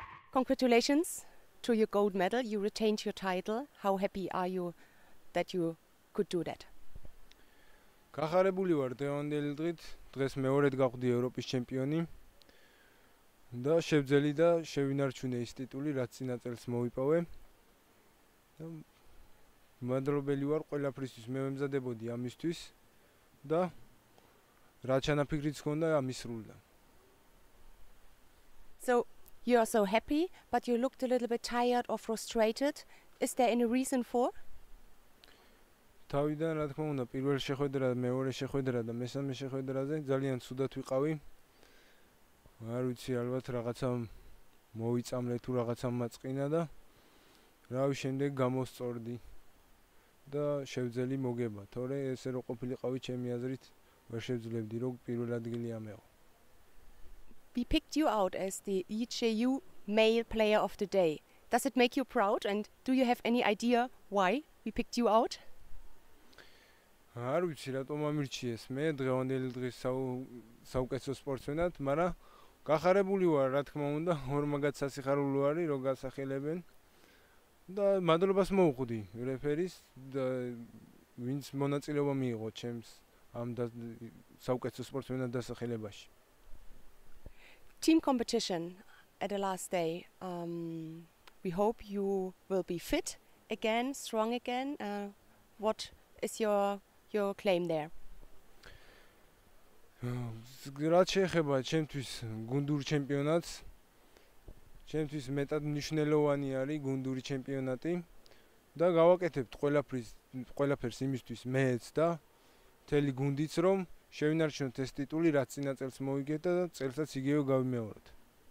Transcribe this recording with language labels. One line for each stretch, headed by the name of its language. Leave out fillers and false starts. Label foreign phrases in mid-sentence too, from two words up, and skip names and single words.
English: Congratulations to your gold medal. You retained your title. How happy are you that you could do that?
Georgian: გახარებული ვარ დღევანდელი დღით. დღეს მეორედ გავხდი ევროპის ჩემპიონი. და შევძელი და შევინარჩუნე ის ტიტული, რაც წინა წელს მოვიპოვე. და მადლობელი ვარ ყველაფრისთვის, მე ვემზადებოდი ამისთვის და რა ჩანაფიქრიც ჰქონდა ამის სრულდა.
English: So you are so happy, but you looked a little bit tired or frustrated. Is there any reason for?
Georgian: თავიდან რა თქმა უნდა, პირველ შეხვედრა, მეორე შეხვედრა და მესამე შეხვედრაზე ძალიან ცუდად ვიყავი. არ ვიცი, ალბათ რაღაცა მოვიწამლე თუ რაღაცა მაწყინა და რავი, შემდეგ გამოსწორდი და შევძელი მოგება. თორე ესე რო ყოფილიყავი ჩემი აზრით, ვერ შევძლებდი რომ პირველ ადგილი ამეღო.
English: We picked you out as the EJU male player of the day. Does it make you proud, and do you have any idea why we picked you out?
Georgian: არ ვიცი რატომ ამირჩიეს მე დღევანდელი დღის საუკეთესო სპორტსმენად, მაგრამ გახარებული ვარ, რა თქმა უნდა, ორმაგად სასიხარულო არის, რომ გასახელებენ და მადლობას მოუხდი რეფერის და ვინც მონაწილეობა მიიღო ჩემს ამ საუკეთესო სპორტსმენად დასახელებაში.
English: Team competition at the last day. We hope you will be fit again, strong again. What is your claim there?
Georgian: რაც შეეხება ჩემთვის გუნდურ ჩემპიონატს, ჩემთვის მეტად მნიშვნელოვანი არის გუნდური ჩემპიონატი და გავაკეთებთ ყველაფერს იმისთვის მეც და მთელი გუნდიც, რომ შევინარჩუნოთ ეს ტიტული, რაც წინა წელს მოვიგეთ და წელსაც იგივე გავიმეოროთ.